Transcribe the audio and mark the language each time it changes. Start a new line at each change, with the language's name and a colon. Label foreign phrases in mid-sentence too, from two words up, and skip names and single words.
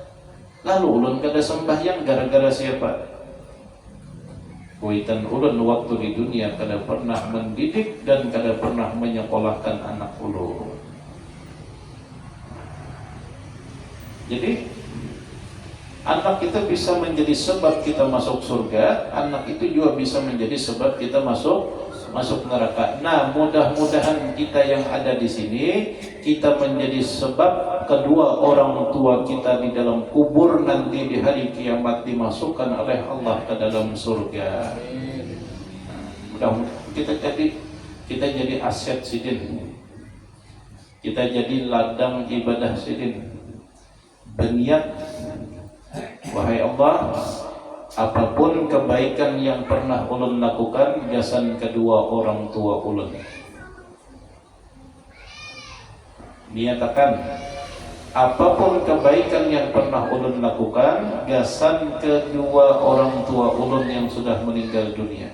Banjar: Lalu ulun kada sembahyang gara-gara siapa? Kuitan ulun waktu di dunia kada pernah mendidik dan kada pernah menyekolahkan anak ulun.
Indonesian: Jadi anak itu bisa menjadi sebab kita masuk surga, anak itu juga bisa menjadi sebab kita masuk neraka. Nah, mudah-mudahan kita yang ada di sini kita menjadi sebab kedua orang tua kita di dalam kubur nanti di hari kiamat dimasukkan oleh Allah ke dalam surga. Mudah-mudahan kita jadi aset sidin. Kita jadi ladang ibadah sidin.
Banjar: Berniat, wahai Allah, apapun kebaikan yang pernah ulun lakukan gasan kedua orang tua ulun. Niatakan apapun kebaikan yang pernah ulun lakukan gasan kedua orang tua ulun yang sudah meninggal dunia.